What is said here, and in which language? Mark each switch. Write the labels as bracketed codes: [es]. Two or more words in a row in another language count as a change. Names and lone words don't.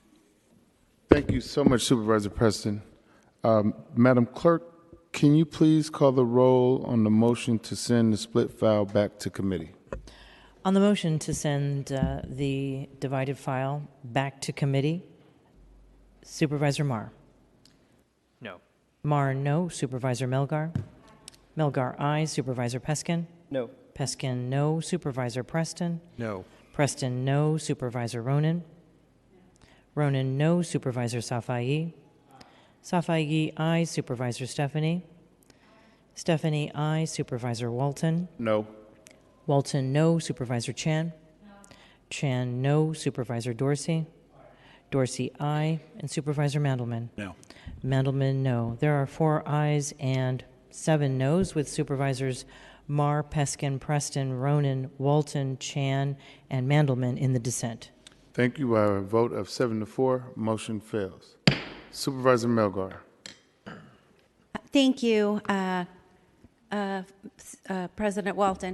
[en] Thank you so much, Supervisor Preston. Madam Clerk, can you please call the roll on the motion to send the split file back to committee? On the motion to send the divided file back to committee, Supervisor Marr? No. Marr, no. Supervisor Melgar? Melgar, aye. Supervisor Peskin? No. Peskin, no. Supervisor Preston? No. Preston, no. Supervisor Ronan? Ronan, no. Supervisor Safai? Safai, aye. Supervisor Stephanie? Stephanie, aye. Supervisor Walton? No. Walton, no. Supervisor Chan? Chan, no. Supervisor Dorsey? Dorsey, aye. And Supervisor Mandelman? No. Mandelman, no. There are 4 ayes and 7 noes, with Supervisors Marr, Peskin, Preston, Ronan, Walton, Chan, and Mandelman in the dissent. Thank you. By a vote of 7-4, motion fails. Supervisor Melgar. Thank you, President Walton.